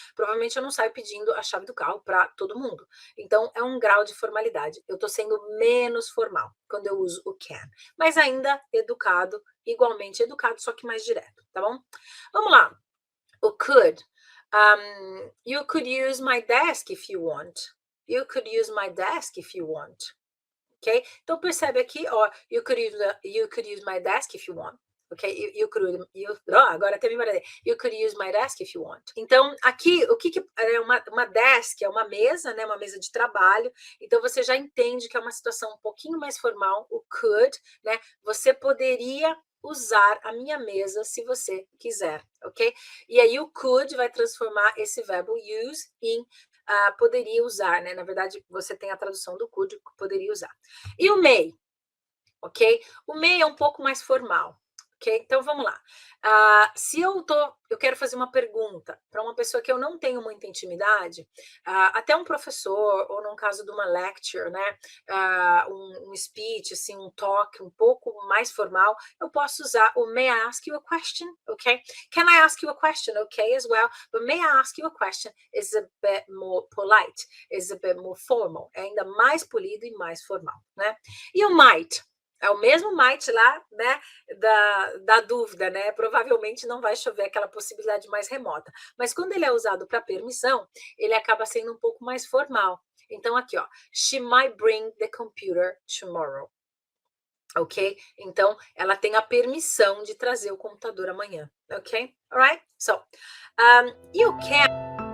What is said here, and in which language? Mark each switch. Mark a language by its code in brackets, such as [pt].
[pt] Provavelmente eu não saio pedindo a chave do carro para todo mundo. Então, é um grau de formalidade. Eu estou sendo menos formal quando eu uso o can. Mas ainda educado, igualmente educado, só que mais direto, tá bom? Vamos lá. O could. [en] You could use my desk if you want. You could use my desk if you want. [pt] Ok? Então, percebe aqui, ó, [en] you could use my desk if you want. [pt] Ok? Agora até me parei. [en] You could use my desk if you want. [pt] Então, aqui, o que é uma desk? É uma mesa, né? Uma mesa de trabalho. Então, você já entende que é uma situação um pouquinho mais formal. O could, né? Você poderia usar a minha mesa se você quiser, ok? E aí, o could vai transformar esse verbo use em poderia usar, né? Na verdade, você tem a tradução do could, poderia usar. E o may, ok? O may é um pouco mais formal. Ok? Então vamos lá. Se eu quero fazer uma pergunta para uma pessoa que eu não tenho muita intimidade, até um professor, ou no caso de uma lecture, né? Um speech, assim, um talk um pouco mais formal, eu posso usar o [en] may I ask you a question? Ok? Can I ask you a question? Ok, as well. But may I ask you a question is a bit more polite, is a bit more formal. [pt] É ainda mais polido e mais formal, né? E o might? É o mesmo might lá, né, da dúvida, né? Provavelmente não vai chover, aquela possibilidade mais remota. Mas quando ele é usado para permissão, ele acaba sendo um pouco mais formal. Então, aqui, ó. [en] She might bring the computer tomorrow. Ok? [pt] Então, ela tem a permissão de trazer o computador amanhã. Ok? [en] Alright? So, you can...